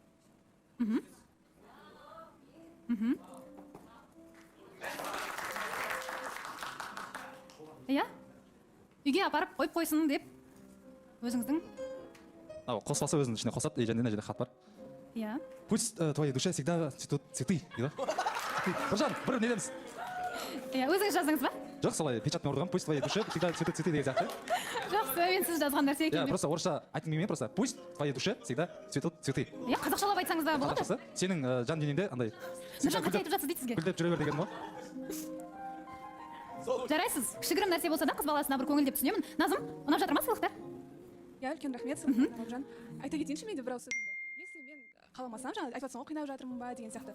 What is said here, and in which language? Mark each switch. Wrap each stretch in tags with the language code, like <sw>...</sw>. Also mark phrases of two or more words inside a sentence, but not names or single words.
<kk>Иә? Үйге апарып қойып қойсын деп өзіңіздің. Қоспасы өзінің ішіне қосады, және мына жерде хат бар. Иә.</kk> <ru>Пусть твоей душе всегда цветут цветы,</ru> <kk>дейді. Біржан, бір недеміз. Иә, өзіңіз жаздыңыз ба? Жоқ, солай печатмен ұрдығам,</kk> <ru>пусть твоей душе всегда цветут цветы</ru> <kk>деген сияқты. Жақсы, мен сіз жазған нәрсе екен. Иә, просто орысша айтқым келмей просто</kk> <ru>пусть твоей душе всегда цветут цветы.</ru> <kk>Иә, қазақшалап айтсаңыз да болады. Қазақшасы, сенің жан денеңде андай Нұржан қате айтып жатсыз дейді сізге. гүлдеп жүре бер деген ғой. Жарайсыз, кішігірім нәрсе болса да қыз баласына бір көңіл деп түсінемін. Назым, ұнап жатыр ма сыйлықтар? Иә, үлкен рахмет саған. Айта кетейінші менде бір ауыз сөзімді. Если мен қаламасам, жаңа айтып жатсың ғой, қинап жатырмын ба деген сияқты.</kk>